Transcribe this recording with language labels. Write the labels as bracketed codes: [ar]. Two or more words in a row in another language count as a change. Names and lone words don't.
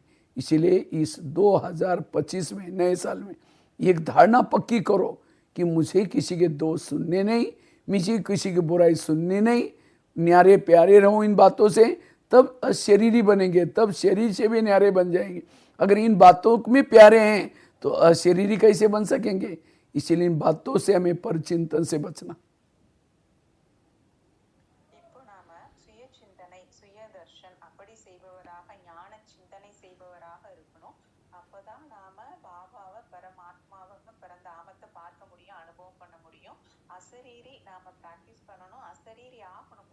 [hi] इसीलिए इस 2025 में, नए साल में, एक धारणा पक्की करो कि मुझे किसी के दोष सुनने नहीं, मुझे किसी की बुराई सुननी नहीं, न्यारे प्यारे रहूं इन बातों से, तब अशरीरी बनेंगे, तब शरीर से भी न्यारे बन जाएंगे। अगर इन बातों में प्यारे हैं तो अशरीरी कैसे बन सकेंगे? इसीलिए इन बातों से हमें परचिंतन से बचना। [ta] இப்போ நாம சுய சிந்தனை, சுய தர்ஷன் அப்படி செய்பவராக, ஞான சிந்தனை செய்பவராக இருக்கணும். அப்பதான் நாம பாபாவை, பரமாத்மாவை, பரந்தாமத்தை பார்க்க முடியும், அனுபவம் பண்ண முடியும். அசரீரி நாம பிராக்டிஸ் பண்ணணும், அசரீரி ஆகணும்.